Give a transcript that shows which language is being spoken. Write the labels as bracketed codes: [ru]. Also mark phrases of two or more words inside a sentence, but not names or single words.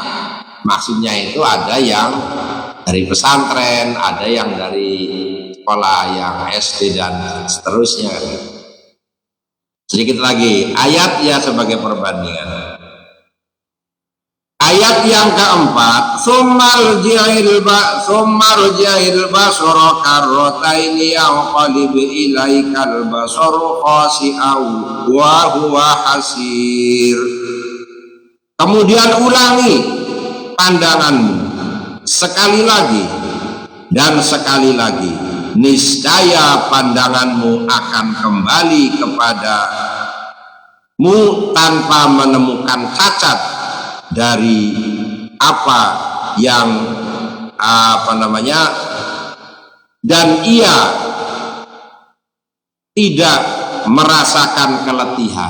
[id] Maksudnya itu ada yang dari pesantren, ada yang dari sekolah yang SD dan seterusnya. Sedikit lagi ayat ya sebagai perbandingan. Ayat Ayat yang keempat, [ar] ثم ارجع البصر كرتين ينقلب إليك البصر خاسئا وهو حسير. [id] Kemudian ulangi pandanganmu sekali lagi dan sekali lagi, niscaya pandanganmu akan kembali kepadamu tanpa menemukan cacat dari apa yang dan ia tidak merasakan keletihan.